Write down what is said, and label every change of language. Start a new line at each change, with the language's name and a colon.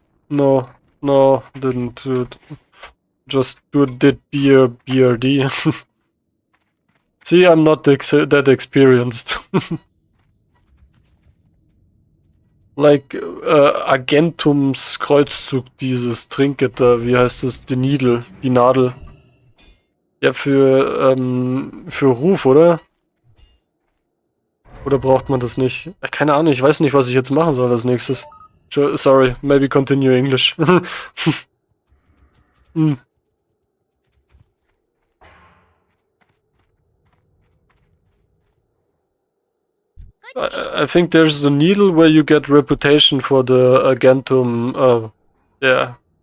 English: No, didn't do it. Just did BRD. See, I'm not that experienced.
German: Like Argentums Kreuzzug, dieses Trinket da, wie heißt es? Die Nadel. Ja, für Ruf, oder? Oder braucht man das nicht? Keine Ahnung, ich weiß nicht, was ich jetzt machen soll als nächstes.
English: Sorry, maybe continue English. I think there's the needle where you get reputation for the Argentum, yeah.